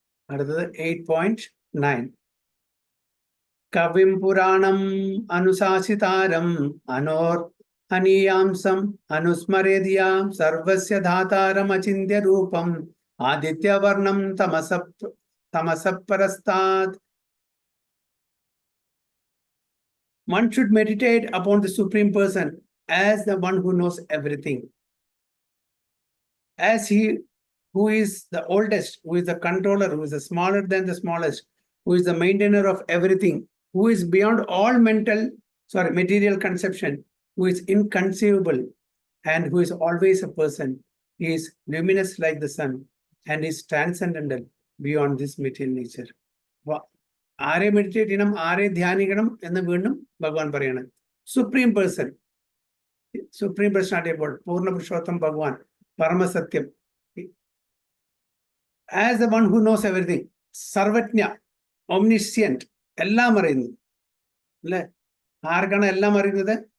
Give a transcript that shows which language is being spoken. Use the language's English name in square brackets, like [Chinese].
[Malayalam] അടുത്തത് [Sanskrit] 8.9. കവിം പുരാണം അനുശാസിതാരം അനീയാംസം അനുസ്മരേദിയാം സർവസ്യ ധാതാരം അചിന്യ രൂപം ആദിത്യവർണം തമസപരസ്താത്. [English] One should meditate upon the Supreme Person as the one who knows everything, as he who is the oldest, who is the controller, who is the smaller than the smallest, who is the maintainer of everything, who is beyond all material conception, who is inconceivable, and who is always a person. He is luminous like the sun and is transcendental beyond this material nature. [Malayalam] ആരെ meditate ചെയ്യണം, ആരെ ധ്യാനിക്കണം എന്ന് വീണ്ടും ഭഗവാൻ പറയണം. Supreme person ആയിട്ട് പൂർണ്ണ പുരുഷോത്തം ഭഗവാൻ, പരമസത്യം, [English] as the one who knows everything, [Malayalam] സർവജ്ഞ, ഒംനിഷ്യന്റ്, എല്ലാം അറിയുന്നു അല്ലെ. ആർക്കാണ് എല്ലാം അറിയുന്നത്?